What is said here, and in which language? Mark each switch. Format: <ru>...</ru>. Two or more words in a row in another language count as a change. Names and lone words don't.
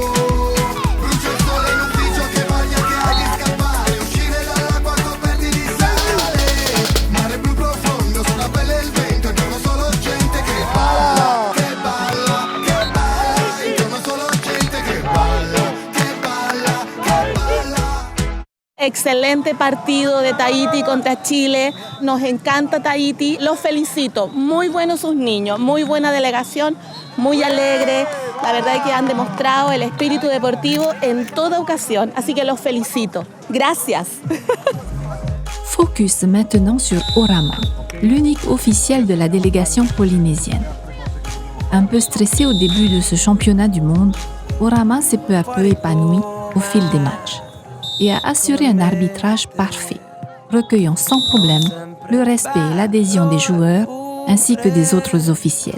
<it>Brucia il sole in ufficio che voglia che hai di scappare, uscire dall'acqua coperti di sale, mare blu profondo sulla pelle e il vento, intorno solo gente che balla, che balla, che balla, intorno solo gente che balla, che balla, che balla.</it> <es>Excelente partido de Tahiti contra Chile, nos encanta Tahiti, los felicito, muy buenos sus niños, muy buena delegación, muy alegre, la verdad es que han demostrado el espíritu deportivo en toda ocasión, así que los felicito. Gracias.</es> <fr>Focus maintenant sur Orama, l'unique officiel de la délégation polynésienne. Un peu stressé au début de ce championnat du monde, Orama s'est peu à peu épanoui au fil des matchs et a assuré un arbitrage parfait, recueillant sans problème le respect et l'adhésion des joueurs ainsi que des autres officiels.</fr>